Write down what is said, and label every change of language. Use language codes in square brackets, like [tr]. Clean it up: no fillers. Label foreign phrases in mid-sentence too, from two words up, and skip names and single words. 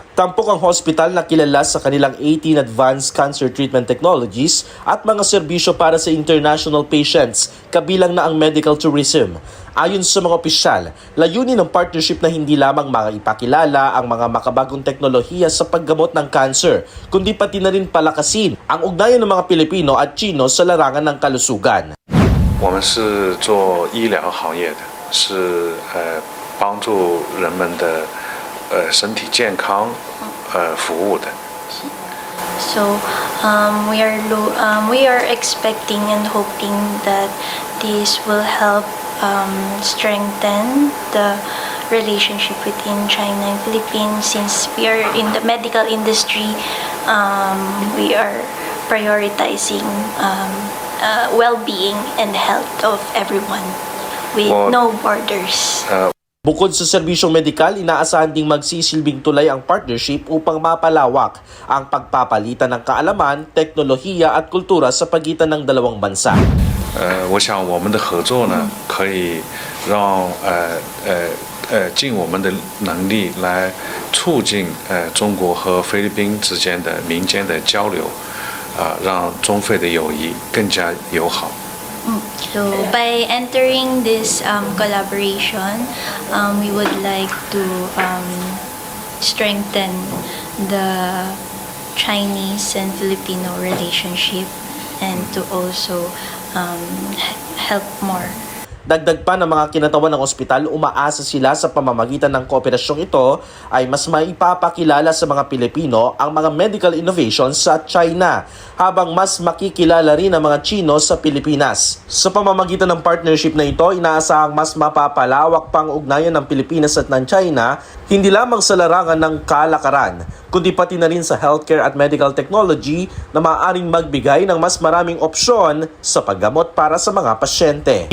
[tl] Tampok ang hospital na kilala sa kanilang 18 [en] advanced cancer treatment technologies [tl] at mga serbisyo para sa [en] international patients, [tl] kabilang na ang [en] medical tourism. [tl] Ayon sa mga opisyal, layunin ng partnership na hindi lamang maipakilala ang mga makabagong teknolohiya sa paggamot ng cancer, kundi pati na rin palakasin ang ugnayan ng mga Pilipino at Chino sa larangan ng kalusugan. [zh] 我们是做医疗行业的，是帮助人们的身体健康服务的。 [en] So we are expecting and hoping that this will help strengthen the relationship between China and Philippines. Since we are in the medical industry, we are prioritizing well-being and health of everyone with no borders. [tl] Bukod sa serbisyong medikal, inaasahan ding magsisilbing tulay ang partnership upang mapalawak ang pagpapalitan ng kaalaman, teknolohiya at kultura sa pagitan ng dalawang bansa. [zh] 我想我们的合作呢，可以让尽我们的能力来促进中国和菲律宾之间的民间的交流，让中菲的友谊更加友好。 [en] So by entering this collaboration, we would like to strengthen the Chinese and Filipino relationship and to also help more. [tl] Dagdag pa ng mga kinatawan ng ospital, umaasa sila sa pamamagitan ng kooperasyong ito ay mas maipapakilala sa mga Pilipino ang mga [en] medical innovations [tl] sa China, habang mas makikilala rin ang mga Chino sa Pilipinas. Sa pamamagitan ng partnership na ito, inaasahang mas mapapalawak pang ugnayan ng Pilipinas at ng China, hindi lamang sa larangan ng kalakaran, kundi pati na rin sa healthcare at [en] medical technology [tl] na maaaring magbigay ng mas maraming opsyon sa paggamot para sa mga pasyente.